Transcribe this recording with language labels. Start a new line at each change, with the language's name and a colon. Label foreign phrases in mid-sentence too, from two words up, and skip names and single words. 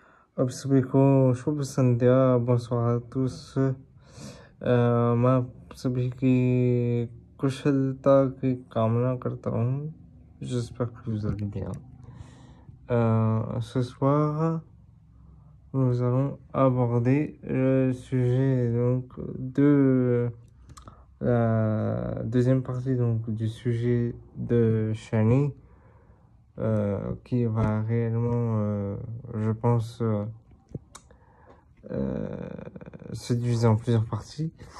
Hindi: आपसबको शुभ संध्या,
French: bonsoir à tous.
Hindi: मैं सभी की कुशलता की कामना करता हूँ.
French: J'espère que vous allez bien. Ce soir, nous allons aborder le sujet donc de la deuxième partie donc du sujet de Shani, qui va réellement, je pense, se diviser en plusieurs parties.